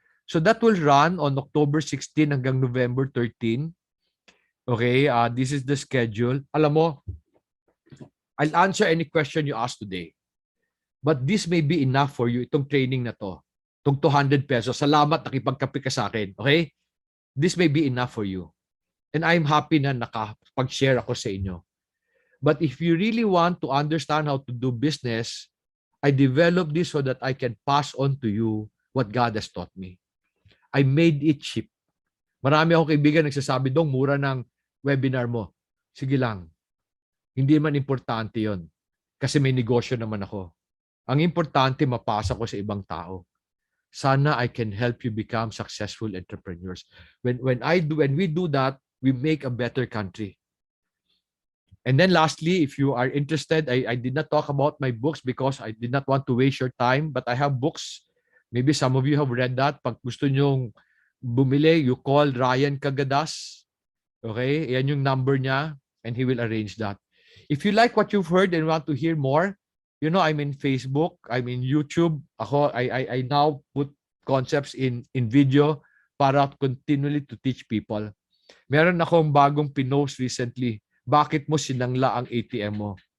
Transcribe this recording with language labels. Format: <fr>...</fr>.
<en>So that will run on October 16 hanggang November 13. Okay, this is the schedule.</en> <tl>Alam mo,</tl> <en>I'll answer any question you ask today. But this may be enough for you,</en> <tl>itong training na to. Itong 200 pesos. Salamat, nakipagkape ka sa akin.</tl> <en>Okay? This may be enough for you. And I'm happy</en> <tl>na nakapag-share ako sa inyo.</tl> <en>But if you really want to understand how to do business, I developed this so that I can pass on to you what God has taught me. I made it cheap.</en> <tl>Marami akong kaibigan nagsasabi, Dong, mura ng webinar mo. Sige lang. Hindi man importante yon. Kasi may negosyo naman ako. Ang importante, mapasa ko sa ibang tao.</tl> <en>Sana I can help you become successful entrepreneurs. When we do that, we make a better country. And then lastly, if you are interested, I did not talk about my books because I did not want to waste your time, but I have books. Maybe some of you have read that.</en> <tl>Pag gusto nyong bumili,</tl> <en>you call Ryan Cagadas. Okay?</en> <tl>Yan yung number niya</tl> <en>and he will arrange that. If you like what you've heard and want to hear more, you know, I'm in Facebook, I'm in YouTube. I now put concepts in video para continually to teach people.</en> <tl>Meron akong bagong pinost recently. Bakit mo sinangla ang ATM mo?</tl>